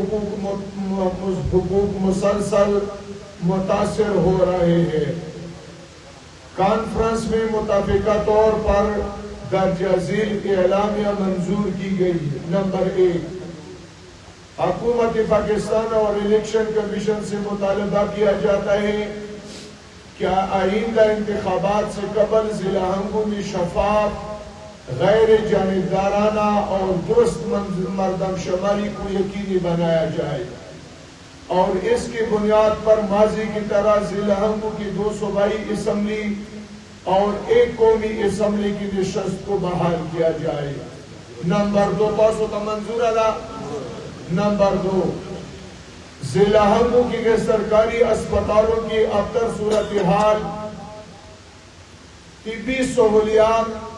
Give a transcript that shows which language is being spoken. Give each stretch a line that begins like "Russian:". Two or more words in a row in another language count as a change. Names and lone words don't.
Urdu: حقوق مسلسل متاثر ہو رہے ہیں کانفرنس میں متفقہ طور پر درجہ ذیل اعلامیہ منظور کی گئی نمبر 1 حکومت پاکستان اور الیکشن کمیشن سے مطالبہ کیا جاتا ہے کہ آئندہ انتخابات سے قبل ضلع ہنگو میں شفاف غیر جانبدارانہ اور درست مردم شماری کو یقینی بنایا جائے اور اس کی بنیاد پر ماضی کی طرح ضلع ہنگو کی 2 صوبائی اسمبلی اور ایک قومی اسمبلی کی نشست کو بحال کیا جائے۔ نمبر 2 پاسو تا منظور ادا۔ نمبر 2 ضلع ہنگو کی سرکاری اسپتالوں کی ابتر صورتحال، طبی سہولیات